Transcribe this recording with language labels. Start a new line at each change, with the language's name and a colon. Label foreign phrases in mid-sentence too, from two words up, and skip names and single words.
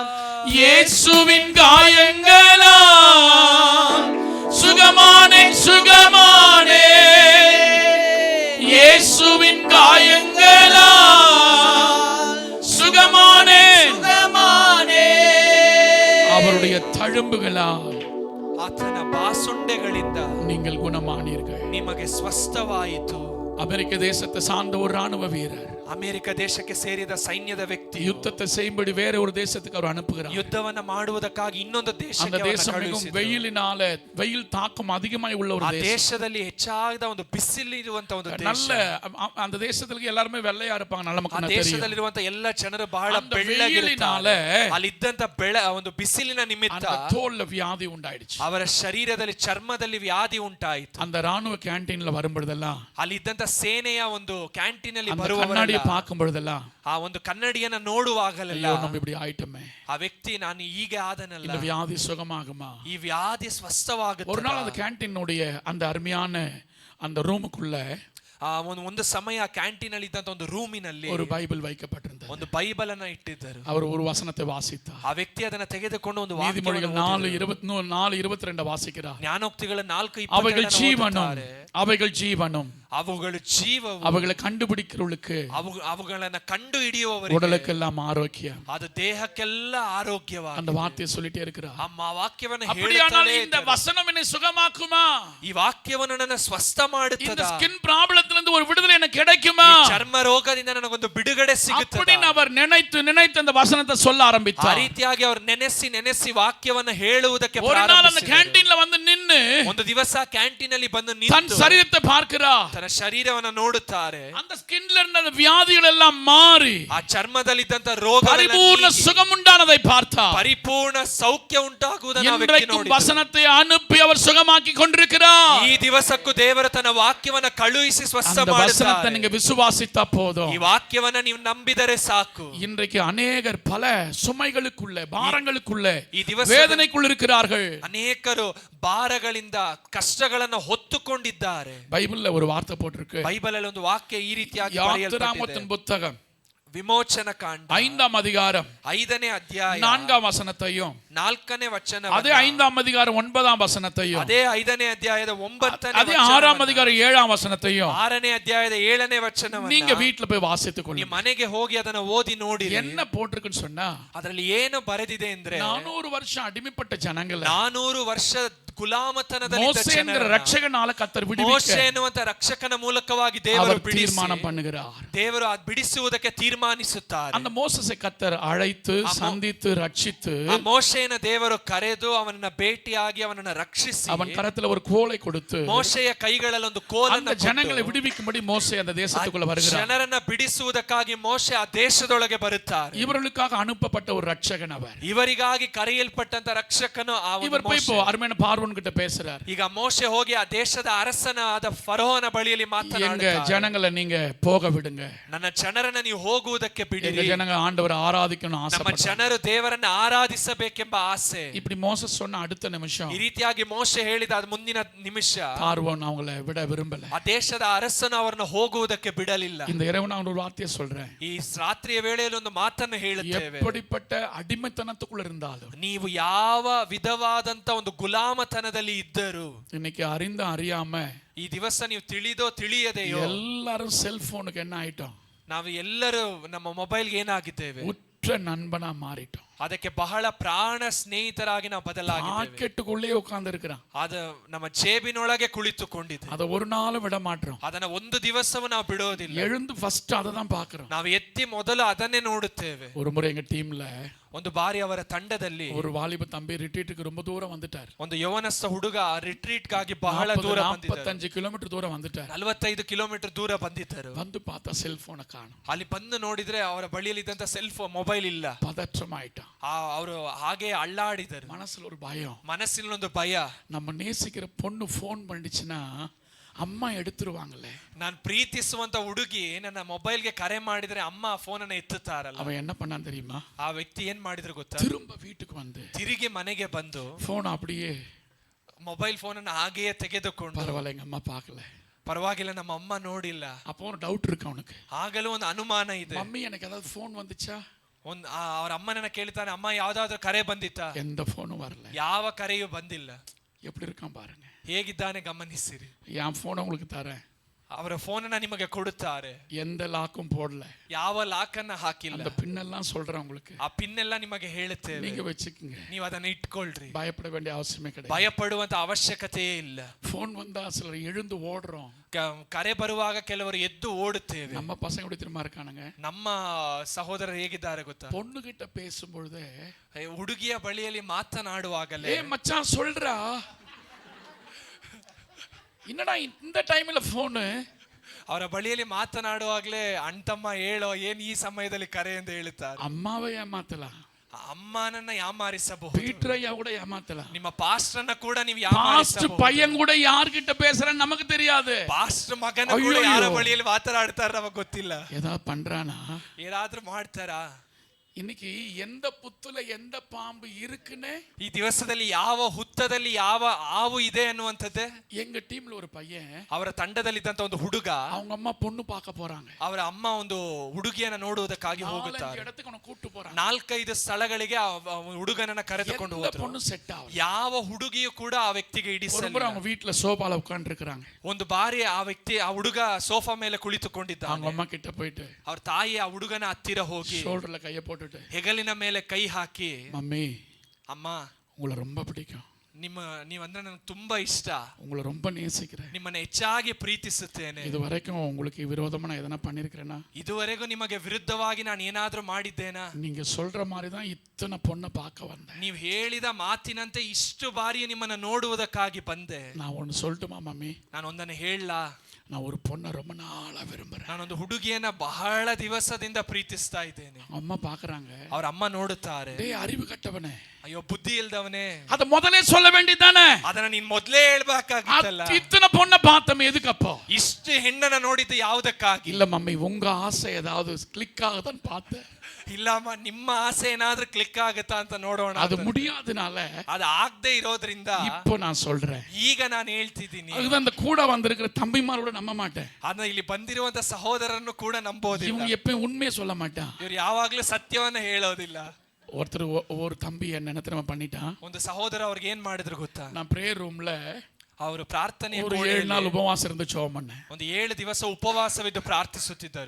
Tamil: இயேசுவின் காயங்களா சுகமானே சுகமானே, இயேசுவின் காயங்களா சுகமானே சுகமானே, அவருடைய தழும்புகளால்
Kannada: ಆತನ ಬಾಸುಂಡೆಗಳಿಂದ
Tamil: நீங்கள் குணமானீர்கள்.
Kannada: ನಿಮಗೆ ಸ್ವಸ್ಥವಾಯಿತು.
Tamil: அமெரிக்க தேசத்தை சார்ந்த ஒரு ராணுவ வீரர்
Kannada: ಅಮೆರಿಕ ದೇಶಕ್ಕೆ ಸೇರಿದ ಸೈನ್ಯದ ವ್ಯಕ್ತಿ
Tamil: யுத்தத்தை செய்யும்படி வேற ஒரு தேசத்துக்கு அவர் அனுப்புகிறார்.
Kannada: ಯುದ್ಧವನ್ನ ಮಾಡುವುದಕ್ಕಾಗಿ ಇನ್ನೊಂದು
Tamil: அந்த
Kannada: ದೇಶಕ್ಕೆ
Tamil: தேசம் மிகவும் வெயிலினால வெயில் தாக்கம் அதிகமாய் உள்ள ஒரு
Kannada: ಆ
Tamil: தேசம்.
Kannada: ದೇಶದಲ್ಲಿ ಹೆಚ್ಚಾದ ಒಂದು ಬಿಸಿಲಿರುವಂತ ಒಂದು ದೇಶ.
Tamil: நல்ல அந்த தேசத்துக்கு எல்லாரும் வெள்ளையா இருப்பாங்க, நல்ல
Kannada: ಆ
Tamil: மக்கள் தெரியும்.
Kannada: ದೇಶದಲ್ಲಿರುವಂತ ಎಲ್ಲ ಜನರು ಬಹಳ
Tamil: அந்த
Kannada: ಬೆಳ್ಳಗಿರುತ್ತಾರೆ.
Tamil: வெயிலினால
Kannada: ಅಲ್ಲಿದ್ದಂತ ಒಂದು ಬಿಸಿಲಿನ ನಿಮಿತ್ತ
Tamil: அந்த தோல்ல வியாதி உண்டாயிடுச்சு.
Kannada: ಅವರ ಶರೀರದಲ್ಲಿ ಚರ್ಮದಲ್ಲಿ ವ್ಯಾಧಿ ಉಂಟಾಯಿತು.
Tamil: அந்த ராணுவ கேண்டீன்ல வரும்பொழுதெல்லாம்
Kannada: ಅಲ್ಲಿದ್ದಂತ ಸೇನೆಯ ಒಂದು ಕ್ಯಾಂಟೀನ್ ಅಲ್ಲಿ
Tamil: அந்த
Kannada: ಬರುವವರೆಲ್ಲ
Tamil: கண்ணாடியை பார்க்கும் பொழுதெல்லாம்
Kannada: ಆ ಒಂದು ಕನ್ನಡಿಯನ್ನ ನೋಡುವಾಗಲೆಲ್ಲ
Tamil: ஐயோ நம்ம இப்படி ஆயிட்டோமே,
Kannada: ಆ ವ್ಯಕ್ತಿ ನಾನು ಹೀಗೆ ಆದನಲ್ಲ,
Tamil: இந்த வியாதி சுகமாகுமா?
Kannada: ಈ ವ್ಯಾಧಿ ಸ್ವಸ್ಥವಾಗುತ್ತೆ.
Tamil: ஒரு நாள் அந்த கேண்டீனுடைய அந்த அருமையான அந்த ரூமுக்குள்ள
Kannada: ಒಂದು ಸಮಯ ಕ್ಯಾಂಟೀನ್ ಅಲ್ಲಿ ಇದ್ದಂತ ಒಂದು ರೂಮಿನಲ್ಲಿ
Tamil: ஒரு பைபிள் வைக்கப்பட்டிருந்தது.
Kannada: ಒಂದು ಬೈಬಲ್ ಅನ್ನ ಇಟ್ಟಿದ್ದರು.
Tamil: அவர் ஒரு வசனத்தை வாசித்தார்.
Kannada: ಆ ವ್ಯಕ್ತಿ ಅದನ್ನ ತೆಗೆದುಕೊಂಡು ಒಂದು
Tamil: நீதிமொழிகள் 4:22 வாசிக்கிறார்.
Kannada: ಜ್ಞಾನೋಕ್ತಿಗಳ 4:22
Tamil: அவைகள் ஜீவனும் அவைகள் ஜீவனும்
Kannada: ಅವುಗಳು ಜೀವವು
Tamil: அவைகளை கண்டுபிடிக்கிறவர்களுக்கு
Kannada: ಅವುಗಳನ್ನ ಕಂಡು ಹಿಡಿಯುವವರಿಗೆ
Tamil: உடலுக்கெல்லாம் ஆரோக்கியம்.
Kannada: ಅದು ದೇಹಕ್ಕೆಲ್ಲ ಆರೋಗ್ಯವಾಗಿದೆ.
Tamil: அந்த வார்த்தையை சொல்லிட்டே இருக்கிறார்.
Kannada: ಅಮ್ಮ ವಾಕ್ಯವನ್ನು
Tamil: அப்படியானால் இந்த வசனம் என்னை சுகமாக்குமா?
Kannada: ಈ ವಾಕ್ಯವನ್ನು ನನ್ನ ಸ್ವಸ್ಥ ಮಾಡುತ್ತದೆ.
Tamil: இந்த
English: skin problemத்துல
Tamil: இருந்து ஒரு விடுதலை எனக்கு கிடைக்குமா?
Kannada: ಚರ್ಮ ರೋಗದಿಂದ ನನಗೊಂದು ಬಿಡುಗಡೆ ಸಿಗುತ್ತದೆ.
Tamil: அப்படி அவர் நினைத்து அந்த வசனத்தை சொல்ல
Kannada: ಆ
Tamil: ஆரம்பித்தார்.
Kannada: ರೀತಿಯಾಗಿ ಅವರು ನೆನೆಸಿ ವಾಕ್ಯವನ್ನು ಹೇಳುವುದಕ್ಕೆ
Tamil: ஒரு நாள் அந்த கேண்டீன்ல வந்து நின்னு
Kannada: ಒಂದು ದಿವಸ ಕ್ಯಾಂಟೀನ್ ಅಲ್ಲಿ ಬಂದು
Tamil: தன்
Kannada: ನಿಂತು
Tamil: சரீரத்தை பார்க்கிறார்.
Kannada: ತನ್ನ ಶರೀರವನ್ನು ನೋಡುತ್ತಾರೆ.
Tamil: அந்த ஸ்கின்ல இருந்த அந்த வியாதிகள் எல்லாம் மாறி
Kannada: ಆ ಚರ್ಮದಲ್ಲಿದ್ದಂತ ರೋಗ
Tamil: பரிபூர்ண சுகம் உண்டானதை பார்த்தார்.
Kannada: ಪರಿಪೂರ್ಣ ಸೌಖ್ಯ ಉಂಟಾಗುವುದನ್ನು ಆ ವ್ಯಕ್ತಿ
Tamil: இன்றைக்கும்
Kannada: ನೋಡಿದರು.
Tamil: வசனத்தை அனுப்பி அவர் சுகமாக்கி கொண்டிருக்கிறார்.
Kannada: ಈ ದಿವಸಕ್ಕೂ ದೇವರು ತನ್ನ ವಾಕ್ಯವನ್ನು ಕಳುಹಿಸಿ ಸ್ವಸ್ಥ
Tamil: அந்த வசனத்தை
Kannada: ಮಾಡುತ್ತಾರೆ.
Tamil: நீங்க விசுவாசித்தா போதும்.
Kannada: ಈ ವಾಕ್ಯವನ್ನ ನೀವು ನಂಬಿದರೆ ಸಾಕು.
Tamil: இன்றைக்கு அநேகர் பல சுமைகளுக்குள்ள பாரங்களுக்குள்ள
Kannada: ಈ ದಿವಸ
Tamil: வேதனைக்குள்ள இருக்கிறார்கள்.
Kannada: ಅನೇಕರು ಭಾರಗಳಿಂದ ಕಷ್ಟಗಳನ್ನು ಹೊತ್ತುಕೊಂಡಿದ್ದಾರೆ.
Tamil: பைபிள்ல ஒரு வார்த்தை போட்டிருக்கு.
Kannada: ಬೈಬಲ್ ಅಲ್ಲಿ ಒಂದು ವಾಕ್ಯ ಈ ರೀತಿಯಾಗಿ
Tamil: யாத்திராகமத்தின் புத்தகம்
Kannada: ವಿಮೋಚನ ಕಾಂಡ
Tamil: 5ஆம் அதிகாரம்
Kannada: 5ನೇ ಅಧ್ಯಾಯ
Tamil: 4ஆம் வசனத்தையும்
Kannada: 4ನೇ ವಚನ
Tamil: அதே 5ஆம் அதிகாரம் 9ஆம் வசனத்தையும்
Kannada: ಅದೇ 5ನೇ ಅಧ್ಯಾಯದ 9ನೇ
Tamil: அதே 6ஆம் அதிகாரம் 7ஆம் வசனத்தையும்
Kannada: 6ನೇ ಅಧ್ಯಾಯದ 7ನೇ ವಚನವನ್ನು
Tamil: நீங்க வீட்ல போய் வாசித்துக்
Kannada: ನಿಮ್ಮ
Tamil: கொள்ளுங்க.
Kannada: ಮನೆಗೆ ಹೋಗಿ ಅದನ್ನ ಓದಿ ನೋಡಿ.
Tamil: என்ன போட்டிருக்குன்னு சொன்னா
Kannada: ಅದರಲ್ಲಿ ಏನು ಬರೆದಿದೆ ಅಂದ್ರೆ
Tamil: 400 வருஷம் அடிமைப்பட்ட ஜனங்களை
Kannada: 400 ವರ್ಷ ಗುಲಾಮತನದಲ್ಲಿ
Tamil: மோசே என்கிற ரட்சகனால கர்த்தர் விடுவிக்க
Kannada: ಮೋಶೆ ಎನ್ನುವಂತ ರಕ್ಷಕನ ಮೂಲಕವಾಗಿ ದೇವರು
Tamil: அவர் தீர்மானம் பண்ணுகிறார்.
Kannada: ದೇವರು ಬಿಡಿಸುವುದಕ್ಕೆ ತೀರ್ಮಾನಿಸುತ್ತಾರೆ.
Tamil: அந்த மோசேயை கர்த்தர் அழைத்து சந்தித்து ரட்சித்து
Kannada: ಆ ಮೋಶೆಯನ್ನ ದೇವರು ಕರೆದು ಅವನನ್ನ ಭೇಟಿಯಾಗಿ ಅವನನ್ನ ರಕ್ಷಿಸಿ
Tamil: அவன் கரத்துல ஒரு கோலை கொடுத்து
Kannada: ಮೋಶೆಯ ಕೈಗಳಲ್ಲಿ ಒಂದು
Tamil: அந்த
Kannada: ಕೋಲನ್ನು
Tamil: ஜனங்களை விடுவிக்கும்படி மோசே அந்த தேசத்துக்குள்ள வருகிறார்.
Kannada: ಜನರನ್ನ ಬಿಡಿಸುವುದಕ್ಕಾಗಿ ಮೋಶೆ ಆ ದೇಶದೊಳಗೆ ಬರುತ್ತಾರೆ.
Tamil: இவர்களுக்காக அனுப்பப்பட்ட ஒரு ரட்சகன் அவர்.
Kannada: ಇವರಿಗಾಗಿ ಕರೆಯಲ್ಪಟ್ಟಂತ ರಕ್ಷಕನು ಆ
Tamil: இவர் போய் இப்போ அருமையான பார்வோன் கிட்ட பேசுறார்.
Kannada: ಈಗ ಮೋಶೆ ಹೋಗಿ ಆ ದೇಶದ ಅರಸನಾದ ಫರೋಹನ ಬಳಿಯಲ್ಲಿ
Tamil: எங்க
Kannada: ಮಾತನಾಡುತ್ತಾರೆ.
Tamil: ஜனங்களை நீங்க போக விடுங்க.
Kannada: ನನ್ನ ಜನರನ್ನ ನೀವು ಹೋಗುವುದಕ್ಕೆ
Tamil: எங்க
Kannada: ಬಿಡಿರಿ.
Tamil: ஜனங்க ஆண்டவரை ஆராதிக்கணும்
Kannada: ನಮ್ಮ
Tamil: ஆசைப்படுறாங்க.
Kannada: ಜನರು ದೇವರನ್ನ ಆರಾಧಿಸಬೇಕೆಂಬ ಆಸೆ.
Tamil: இப்படி மோசே சொன்ன அடுத்த நிமிஷம்
Kannada: ಈ ರೀತಿಯಾಗಿ ಮೋಶೆ ಹೇಳಿದ ಅದ್ ಮುಂದಿನ ನಿಮಿಷ
Tamil: பார்வோன் அவங்கள விட விரும்பல.
Kannada: ಆ ದೇಶದ ಅರಸನು ಅವರನ್ನ ಹೋಗುವುದಕ್ಕೆ ಬಿಡಲಿಲ್ಲ.
Tamil: இந்த இரவு நான் ஒரு வார்த்தையை சொல்றேன்.
Kannada: ಈ ರಾತ್ರಿಯ ವೇಳೆಯಲ್ಲಿ ಒಂದು ಮಾತನ್ನು ಹೇಳುತ್ತೇವೆ.
Tamil: எப்படிப்பட்ட அடிமைத்தனத்துக்குள்ள இருந்தாலும்
Kannada: ನೀವು ಯಾವ ವಿಧವಾದಂತ ಒಂದು ಗುಲಾಮತನದಲ್ಲಿ ಇದ್ದರು,
Tamil: இன்னைக்கு அறிந்து அறியாம
Kannada: ಈ ದಿವಸ ನೀವು ತಿಳಿದೋ ತಿಳಿಯದೆಯೋ
Tamil: எல்லாரும் செல்போனுக்கு என்ன ஆயிட்டோம்?
Kannada: ನಾವು ಎಲ್ಲರೂ ನಮ್ಮ ಮೊಬೈಲ್ಗೆ ಏನಾಗಿದ್ದೇವೆ?
Tamil: உற்ற நண்பனா மாறிட்டோம்.
Kannada: ಅದಕ್ಕೆ ಬಹಳ ಪ್ರಾಣ ಸ್ನೇಹಿತರಾಗಿ ನಾವು ಬದಲಾಗಿದ್ದೇವೆ.
Tamil: பாக்கெட்டுக்குள்ளே உட்கார்ந்து இருக்கிறான்.
Kannada: ಅದು ನಮ್ಮ ಜೇಬಿನೊಳಗೆ ಕುಳಿತುಕೊಂಡಿದೆ.
Tamil: அதை ஒரு நாளும் விட மாட்டோம்.
Kannada: ಅದನ್ನ ಒಂದು ದಿವಸವೂ ನಾವು ಬಿಡೋದಿಲ್ಲ.
Tamil: எழுந்து ஃபர்ஸ்ட் அதை தான் பாக்குறோம்.
Kannada: ನಾವು ಎತ್ತಿ ಮೊದಲು ಅದನ್ನೇ ನೋಡುತ್ತೇವೆ.
Tamil: ஒரு முறை எங்க டீம்ல
Kannada: ಒಂದು ಬಾರಿ ಅವರ ತಂಡದಲ್ಲಿ
Tamil: ஒரு வாலிப தம்பி ரிட்ரீட்டுக்கு ரொம்ப தூரம் வந்துட்டார்.
Kannada: ಒಂದು ಯವನಸ್ಥ ಹುಡುಗ ರಿಟ್ರೀಟ್ ಗಾಗಿ ಬಹಳ ದೂರ ಬಂದಿದ್ದರು.
Tamil: 45 கிலோமீட்டர் தூர வந்துட்டார்.
Kannada: 45 ಕಿಲೋಮೀಟರ್ ದೂರ ಬಂದಿದ್ದರು.
Tamil: வந்து பார்த்தா செல்போனை காணோம்.
Kannada: ಅಲ್ಲಿ ಬಂದು ನೋಡಿದ್ರೆ ಅವರ ಬಳಿಯಲ್ಲಿ ಇದ್ದಂತ ಮೊಬೈಲ್ ಇಲ್ಲ.
Tamil: பதற்றமாயிட்டான்.
Kannada: ಅವರು ಹಾಗೆ ಅಳ್ಳಾಡಿದರು.
Tamil: மனசுல ஒரு பயம்.
Kannada: ಮನಸ್ಸಿನಲ್ಲಿ ಒಂದು ಭಯ.
Tamil: நம்ம நேசிக்கிற பொண்ணு போன் பண்ணிச்சுன்னா ಅಮ್ಮ எடுத்துருவாங்களே.
Kannada: ನಾನು ಪ್ರೀತಿಸುವಂತ ಹುಡುಗಿ ನನ್ನ ಮೊಬೈಲ್ಗೆ ಕರೆ ಮಾಡಿದ್ರೆ ಅಮ್ಮ ಫೋನ್ ಅನ್ನ ಎತ್ತುತ್ತಾರಲ್ಲ.
Tamil: அவன் என்ன பண்ணான் தெரியுமா?
Kannada: ಆ ವ್ಯಕ್ತಿ ಏನ್ ಮಾಡಿದ್ರು ಗೊತ್ತಾ?
Tamil: திரும்ப வீட்டுக்கு வந்து
Kannada: ತಿರುಗಿ ಮನೆಗೆ ಬಂದು
Tamil: போன் அப்படியே
Kannada: ಮೊಬೈಲ್ ಫೋನ್ ಅನ್ನು ಹಾಗೆಯೇ ತೆಗೆದುಕೊಂಡು,
Tamil: பரவாயில்ல எங்க அம்மா பார்க்கல,
Kannada: ಪರವಾಗಿಲ್ಲ ನಮ್ಮ ಅಮ್ಮ ನೋಡಿಲ್ಲ.
Tamil: அப்போ ஒரு டவுட் இருக்கு அவனுக்கு.
Kannada: ಆಗಲೂ ಒಂದು ಅನುಮಾನ ಇದೆ.
Tamil: மம்மி எனக்கு ஏதாவது ஃபோன் வந்துச்சா?
Kannada: ಅವ್ರ ಅಮ್ಮನನ್ನ ಕೇಳ್ತಾನೆ, ಅಮ್ಮ ಯಾವ್ದಾದ್ರು ಕರೆ ಬಂದಿತ್ತಾ?
Tamil: எந்த ஃபோனும் வரல.
Kannada: ಯಾವ ಕರೆಯೂ ಬಂದಿಲ್ಲ.
Tamil: எப்படி இருக்கான் பாருங்க.
Kannada: ಹೇಗಿದ್ದಾನೆ ಗಮನಿಸಿರಿ.
Tamil: என் ஃபோனை உங்களுக்கு தரேன்.
Kannada: ಅವರ ಫೋನನ್ನ ನಿಮಗೆ ಕೊಡುತ್ತಾರೆ.
Tamil: எந்த லாக்கும் போடல.
Kannada: ಯಾವ ಲಾಕನ್ನ ಹಾಕಿಲ್ಲ.
Tamil: அந்த பின்னெல்லாம் சொல்றேன் உங்களுக்கு.
Kannada: ಆ ಪಿನ್ ಎಲ್ಲ ನಿಮಗೆ ಹೇಳುತ್ತೇವೆ.
Tamil: நீங்க வச்சுக்கங்க.
Kannada: ನೀವು ಅದನ್ನ ಇಟ್ಕೊಳ್ರಿ.
Tamil: பயப்பட வேண்டிய அவசியமே கிடையாது.
Kannada: ಭಯಪಡುವಂತ ಅವಶ್ಯಕತೆಯೇ ಇಲ್ಲ.
Tamil: ஃபோன் வந்தா சிலர் எழுந்து ஓடுறோம்.
Kannada: ಕರೆ ಬರುವಾಗ ಕೆಲವರು ಎದ್ದು ಓಡುತ್ತೇವೆ.
Tamil: நம்ம பசங்க எப்படி தெரியுமா இருக்கானுங்க?
Kannada: ನಮ್ಮ ಸಹೋದರರು ಹೇಗಿದ್ದಾರೆ ಗೊತ್ತಾ?
Tamil: பொண்ணு கிட்ட பேசும்பொழுது
Kannada: ಹುಡುಗಿಯ ಬಳಿಯಲ್ಲಿ ಮಾತನಾಡುವಾಗಲೇ,
Tamil: ஏ மச்சான் சொல்றா, என்னடா இந்த டைம்ல ಫೋನ್?
Kannada: ಅವರ ಬಳಿಯಲ್ಲಿ ಮಾತನಾಡುವಾಗಲೇ ಅಣ್ತಮ್ಮ ಹೇಳೋ, ಏನ್ ಈ ಸಮಯದಲ್ಲಿ ಕರೆ ಎಂದು ಹೇಳುತ್ತಾರೆ.
Tamil: அம்மாவை ஏமாத்தலாம்,
Kannada: ಅಮ್ಮನನ್ನ ಯಾಮಾರಿಸಬಹುದು,
Tamil: பீட்டர் ஐயா கூட ஏமாத்தலாம்,
Kannada: ನಿಮ್ಮ ಪಾಸ್ಟರ್ನ ಕೂಡ ನೀವು
Tamil: பாஸ்ட்
Kannada: ಯಾಮಾರಿಸಬಹುದು.
Tamil: பையன் கூட யார்கிட்ட பேசுறான்னு நமக்கு தெரியாது.
Kannada: ಪಾಸ್ಟರ್ ಮಗನ ಕೂಡ ಯಾರ ಬಳಿಯಲ್ಲಿ ಮಾತನಾಡ್ತಾರ ನಮಗೆ ಗೊತ್ತಿಲ್ಲ.
Tamil: ஏதாவது பண்றானா?
Kannada: ಏನಾದ್ರೂ ಮಾಡ್ತಾರಾ?
Tamil: இன்னைக்கு எந்த புத்துல எந்த பாம்பு இருக்குன்னு
Kannada: ಈ ದಿವಸದಲ್ಲಿ ಯಾವ ಹುತ್ತದಲ್ಲಿ ಯಾವ ಹಾವು ಇದೆ ಅನ್ನುವಂಥದ್ದೇ.
Tamil: எங்க டீம்ல ஒரு பையன்,
Kannada: ಅವರ ತಂಡದಲ್ಲಿದ್ದಂತ ಒಂದು ಹುಡುಗ,
Tamil: அவங்க ಅಮ್ಮ பொண்ணு பார்க்க போறாங்க.
Kannada: ಅವರ ಅಮ್ಮ ಒಂದು ಹುಡುಗಿಯನ್ನ ನೋಡುವುದಕ್ಕಾಗಿ ಹೋಗುತ್ತಾರೆ.
Tamil: இடத்துக்கு அவனை கூட்டு போறாங்க.
Kannada: 4-5 ಸ್ಥಳಗಳಿಗೆ ಹುಡುಗನನ್ನ ಕರೆದುಕೊಂಡು ಹೋದ್ರು.
Tamil: பொண்ணு செட் ஆகும்.
Kannada: ಯಾವ ಹುಡುಗಿಯು ಕೂಡ ಆ ವ್ಯಕ್ತಿಗೆ
Tamil: ஒரு அவங்க வீட்டுல சோபால உட்கார்ந்து இருக்காங்க.
Kannada: ಒಂದು ಬಾರಿ ಆ ಹುಡುಗ ಸೋಫಾ ಮೇಲೆ ಕುಳಿತುಕೊಂಡಿದ್ದ.
Tamil: அவங்க ಅಮ್ಮ கிட்ட போயிட்டு
Kannada: ಅವ್ರ ತಾಯಿ ಆ ಹುಡುಗನ ಹತ್ತಿರ ಹೋಗಿ
Tamil: ஷோல்டர்ல கைய போட்டுட்டு,
Kannada: ಹೆಗಲಿನ ಮೇಲೆ ಕೈ ಹಾಕಿ,
Tamil: மம்மி
Kannada: ಅಮ್ಮ,
Tamil: உங்களை ரொம்ப பிடிக்கும்,
Kannada: ನೀವಂದ್ರೆ ನನಗೆ ತುಂಬಾ ಇಷ್ಟ,
Tamil: உங்களை ரொம்ப நேசிக்கிறேன்,
Kannada: ನಿಮ್ಮನ್ನ ಹೆಚ್ಚಾಗಿ ಪ್ರೀತಿಸುತ್ತೇನೆ,
Tamil: இது வரைக்கும் உங்களுக்கு விரோதமா நான் எதனா பண்ணிருக்கிறேனா?
Kannada: ಇದುವರೆಗೂ ನಿಮಗೆ ವಿರುದ್ಧವಾಗಿ ನಾನು ಏನಾದ್ರೂ ಮಾಡಿದ್ದೇನಾ?
Tamil: நீங்க சொல்ற மாதிரி தான் இத்தனை பொண்ணை பார்க்க வந்தேன்.
Kannada: ನೀವು ಹೇಳಿದ ಮಾತಿನಂತೆ ಇಷ್ಟು ಬಾರಿ ನಿಮ್ಮನ್ನ ನೋಡುವುದಕ್ಕಾಗಿ ಬಂದೆ.
Tamil: நான் ஒன்னு சொல்லட்டுமா மம்மி?
Kannada: ನಾನು ಒಂದನ್ನು ಹೇಳಲಾ?
Tamil: நான் ஒரு பொண்ணை ரொம்ப நாளா விரும்புறேன்.
Kannada: ನಾನೊಂದು ಹುಡುಗಿಯನ್ನ ಬಹಳ ದಿವಸದಿಂದ ಪ್ರೀತಿಸ್ತಾ ಇದ್ದೇನೆ.
Tamil: அம்மா பாக்குறாங்க.
Kannada: ಅವ್ರ ಅಮ್ಮ ನೋಡುತ್ತಾರೆ,
Tamil: டேய் அறிவு கட்டவனே,
Kannada: ಅಯ್ಯೋ ಬುದ್ಧಿ ಇಲ್ದವನೇ,
Tamil: அத முதல்ல சொல்ல வேண்டியதானே?
Kannada: ಅದನ್ನ ನೀನ್ ಮೊದಲೇ ಹೇಳ್ಬೇಕಾಗಿತ್ತಲ್ಲ.
Tamil: இத்தனை பொண்ணை பார்த்தமே எதுக்கு அப்போ?
Kannada: ಇಷ್ಟು ಹೆಣ್ಣನ್ನ ನೋಡಿದ್ದು ಯಾವುದಕ್ಕಾಗಿ?
Tamil: இல்ல மம்மி, உங்க ஆசை ஏதாவது கிளிக் ஆகுதான்னு பார்த்தேன்.
Kannada: ಇಲ್ಲಮ್ಮ, ನಿಮ್ಮ ಆಸೆ ಏನಾದ್ರೂ ಕ್ಲಿಕ್ ಆಗುತ್ತಾ ಅಂತ ನೋಡೋಣ.
Tamil: அது முடியாதனால
Kannada: ಅದು ಆಗದೆ ಇರೋದ್ರಿಂದ
Tamil: இப்போ நான் சொல்றேன்.
Kannada: ಈಗ ನಾನು ಹೇಳ್ತಿದ್ದೀನಿ.
Tamil: அதுதான் அந்த கூட வந்திருக்கிற தம்பிமாரோட நம்ப மாட்டேன்.
Kannada: ಅದನ್ನ ಇಲ್ಲಿ ಬಂದಿರುವಂತ ಸಹೋದರನ್ನು ಕೂಡ ನಂಬೋದಿಲ್ಲ.
Tamil: இவங்க எப்பவும் உண்மையை சொல்ல மாட்டான்.
Kannada: ಇವ್ರು ಯಾವಾಗ್ಲೂ ಸತ್ಯವನ್ನ ಹೇಳೋದಿಲ್ಲ.
Tamil: ஒருத்தர் ஒரு தம்பி என்ன தெரியுமா பண்ணிட்டான்?
Kannada: ಒಂದು ಸಹೋದರ ಅವ್ರಿಗೆ ಏನ್ ಮಾಡಿದ್ರು ಗೊತ್ತಾ?
Tamil: நான்
English: prayer roomல
Kannada: ಅವರು ಪ್ರಾರ್ಥನೆ
Tamil: ஒரு 7 நாள் உபவாசம் இருந்து ஜெபம் பண்ணேன்.
Kannada: ಒಂದು 7 ದಿವಸ ಉಪವಾಸವಿದ್ದು ಪ್ರಾರ್ಥಿಸುತ್ತಿದ್ದರು.